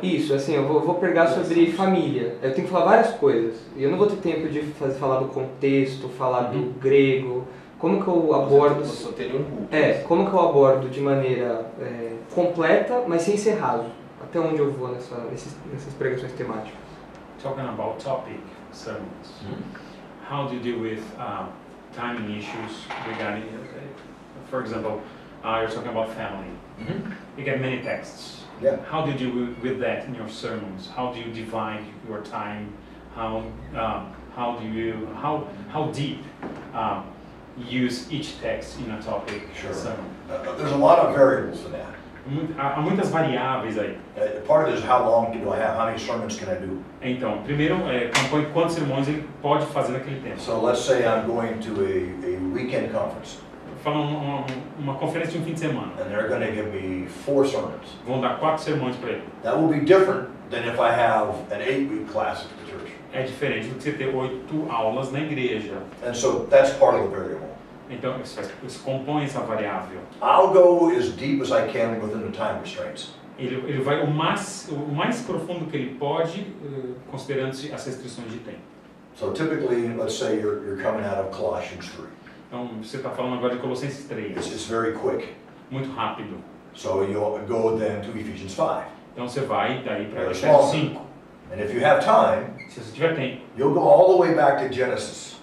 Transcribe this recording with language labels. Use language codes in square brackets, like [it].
[pt] Isso, assim, eu vou pregar sobre família. Eu tenho que falar várias coisas. E eu não vou ter tempo de falar do contexto, falar do grego. Como que eu abordo? Você só teria um culto. Como que eu abordo de maneira completa, mas sem ser raso? Até onde eu vou nessas pregações temáticas? [en] Talking about topic sermons. How do you deal with timing issues regarding, for example, you're talking about family. You get many texts. Yeah. How do you deal with that in your sermons? How do you divide your time? How deep use each text in a topic sermon? There's a lot of variables in that. [pt] Há muitas variáveis aí. [en] Part of it is how long do I have? How many sermons can I do? [pt] Então, primeiro, compõe quantos sermões ele pode fazer naquele tempo. [en] So let's say I'm going to a weekend conference. [pt] Fala uma conferência de um fim de semana. [en] And they're going to give me 4 sermons. [pt] Vão dar 4 sermões para ele. [en] That will be different than if I have an 8-week class at the church. [pt] É diferente do que você ter 8 aulas na igreja. [en] And so that's part of the variable. [pt] Então, isso compõe essa variável. [en] I'll go as deep as I can within the time restraints. [pt] Ele vai o mais profundo que ele pode, considerando-se as restrições de tempo. [en] So typically, let's say you're coming out of Colossians 3. [pt] Então, você está falando agora de Colossenses 3. [en] It's very quick. [pt] Muito rápido. [en] So you'll go then to Ephesians 5. [pt] Então você vai daí para [en] It's [pt] Efésios [en] longer. 5. And if you have time, [pt] Se você tiver tempo, [en] you'll go all the way back to Genesis.